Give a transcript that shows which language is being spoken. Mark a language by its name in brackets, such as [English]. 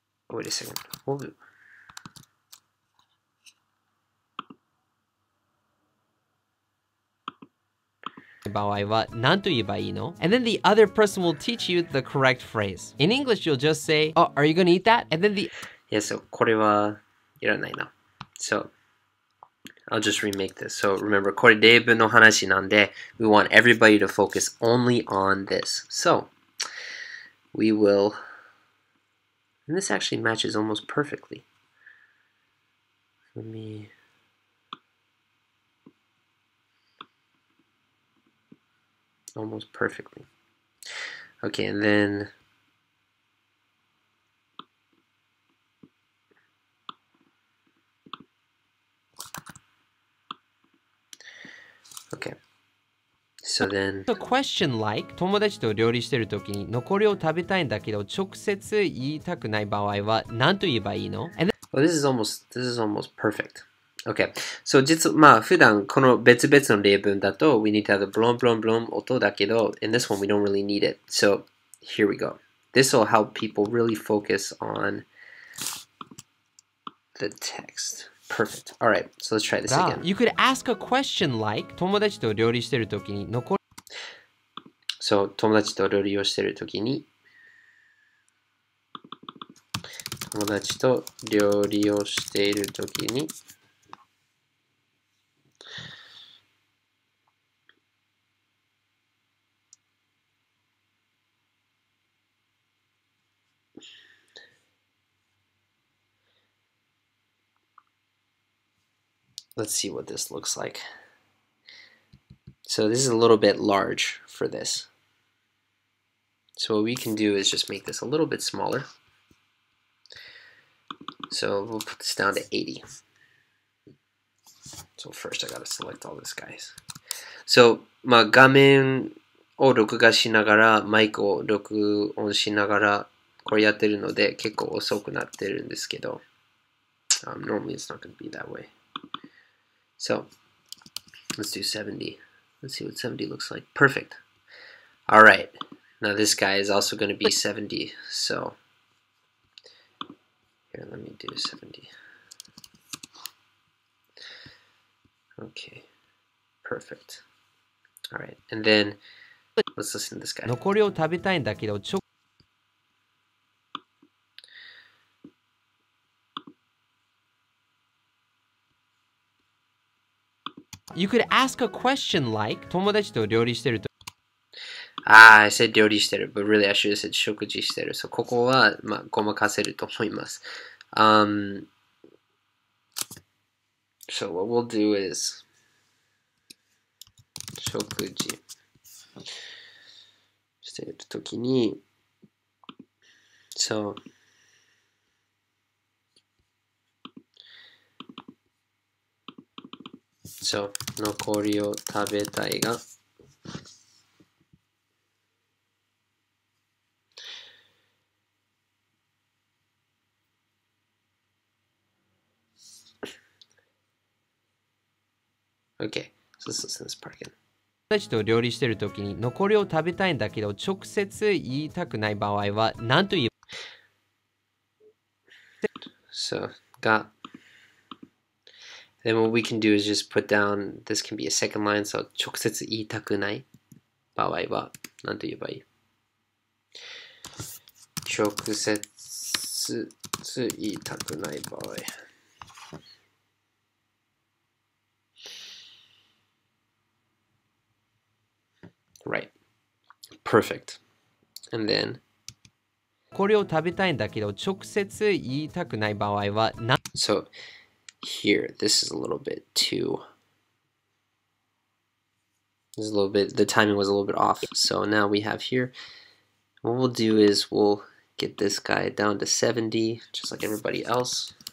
[English] Oh, wait a second. We'll do. And then the other person will teach you the correct phrase. In English, you'll just say, oh, are you gonna eat that? And then Yeah, so [Japanese] これはいらないな. [English] So I'll just remake this. So remember, [Japanese] これ例文の話なんで [English] we want everybody to focus only on this. So we will, and this actually matches almost perfectly. Let me, almost perfectly. Okay, and then okay. So then a question like [Japanese] 友達と料理してるときに残りを食べたいんだけど直接言いたくない場合は何と言えばいいの? [English] And well, this is almost perfect. Okay. So [Japanese] 普段この別々の例文だと [English] we need to have the blom blom blom [Japanese] 音だけど [English] in this one we don't really need it. So here we go. This will help people really focus on the text. Perfect. All right. So let's try this again. You could ask a question like [Japanese] 友達と料理してるときに残り So 友達と料理をしてるときに友達と料理をしているときに [English] Let's see what this looks like. So this is a little bit large for this. So what we can do is just make this a little bit smaller. So we'll put this down to 80. So first I gotta select all this, guys. [Japanese] So 画面を録画しながらマイクを録音しながらこれやってるので結構遅くなってるんですけど、 [English] normally it's not going to be that way. So let's do 70. Let's see what 70 looks like. Perfect. All right. Now this guy is also going to be 70. So here, let me do 70. Okay. Perfect. All right. And then let's listen to this guy. [Japanese] 残りを食べたいんだけど [English] You could ask a question like [Japanese] 友達と料理してると [English] I said [Japanese] 料理してる [English] but really I should have said [Japanese] 食事してる [English] So [Japanese] ここはごまかせると思います [English] So what we'll do is [Japanese] 食事してるときに [English] So So [Japanese] 残りを食べたいが [English] Okay, so let's listen to this part again. [Japanese] 友達と料理してるときに残りを食べたいんだけど直接言いたくない場合は何と言えば [English] So, got. Then what we can do is just put down, this can be a second line, so [Japanese] 直接言いたくない場合は何と言えばいい直接つ言いたくない場合。 [English] Right. Perfect. And then, [Japanese] これを食べたいんだけど直接言いたくない場合は [English] so here, this is a little bit too. This is a little bit, the timing was a little bit off. So now we have here, what we'll do is we'll get this guy down to 70, just like everybody else.